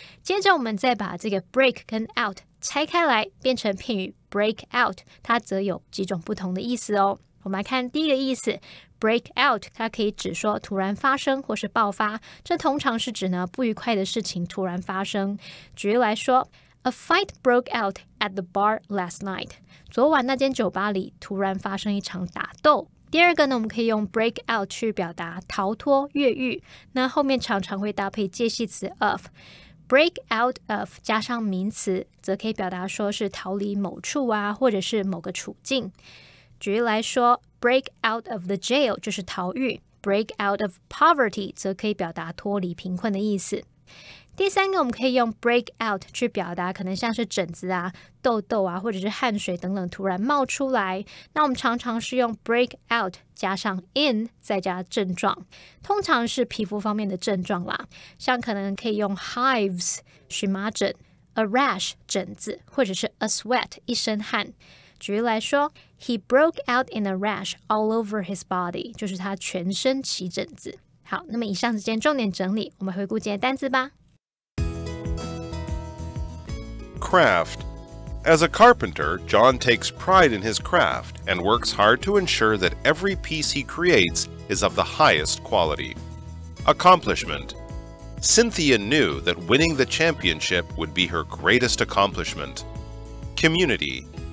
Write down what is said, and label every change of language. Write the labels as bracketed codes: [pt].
[zh] 接着我们再把这个 break 跟 out 拆开来，变成片语 break out， 它则有几种不同的意思哦。我们来看第一个意思， break out 它可以指说突然发生或是爆发，这通常是指呢不愉快的事情突然发生。举例来说， [en] A fight broke out at the bar last night. [zh] 昨晚那间酒吧里突然发生一场打斗。第二个呢，我们可以用 break out 去表达逃脱、越狱，那后面常常会搭配介系词 of。break out of 加上名词，则可以表达说是逃离某处啊，或者是某个处境。举例来说， [en] break out of the jail [zh] 就是逃狱， [en] break out of poverty [zh] 则可以表达脱离贫困的意思。第三个，我们可以用 break out 去表达，可能像是疹子啊、痘痘啊，或者是汗水等等突然冒出来。那我们常常是用 break out 加上 in 再加症状，通常是皮肤方面的症状啦，像可能可以用 hives 荨麻疹、a rash 疹子，或者是 a sweat 一身汗。举例来说 [en] ，He broke out in a rash all over his body， [zh] 就是他全身起疹子。好，那么以上是今天重点整理，我们回顾今天的单字吧。 [en] Craft. As a carpenter, John takes pride in his craft and works hard to ensure that every piece he creates is of the highest quality. Accomplishment. Cynthia knew that winning the championship would be her greatest accomplishment. Community.